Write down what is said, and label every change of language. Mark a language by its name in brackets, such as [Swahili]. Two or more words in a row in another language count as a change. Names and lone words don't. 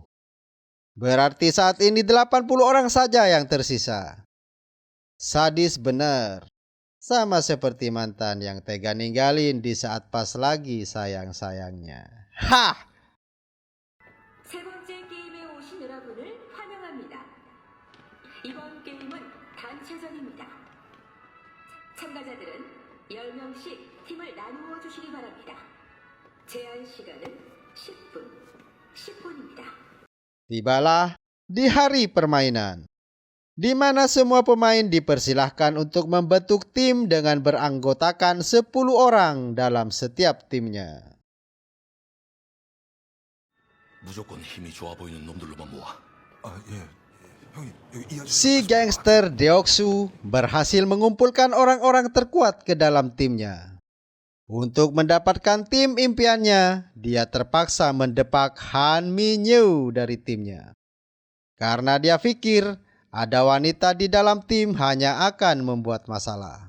[Indonesian] Berarti saat ini 80 orang saja yang tersisa. Sadis bener. Sama seperti mantan yang tega ninggalin di saat pas lagi sayang-sayangnya. Hah! [Korean] 세 번째 게임에 오신 여러분을 환영합니다. 이번 게임은 단체전입니다. 참가자들은 10명씩 팀을 나누어 주시기 바랍니다. 제한 시간은 10분, 10분입니다. [Indonesian] Tibalah di hari permainan, di mana semua pemain dipersilahkan untuk membentuk tim dengan beranggotakan 10 orang dalam setiap timnya. [Korean] 무조건 힘이 좋아 보이는 놈들로만 모아. [Indonesian] Si gangster Deoksu berhasil mengumpulkan orang-orang terkuat ke dalam timnya. Untuk mendapatkan tim impiannya, dia terpaksa mendepak Han Minyu dari timnya. Karena dia pikir ada wanita di dalam tim hanya akan membuat masalah.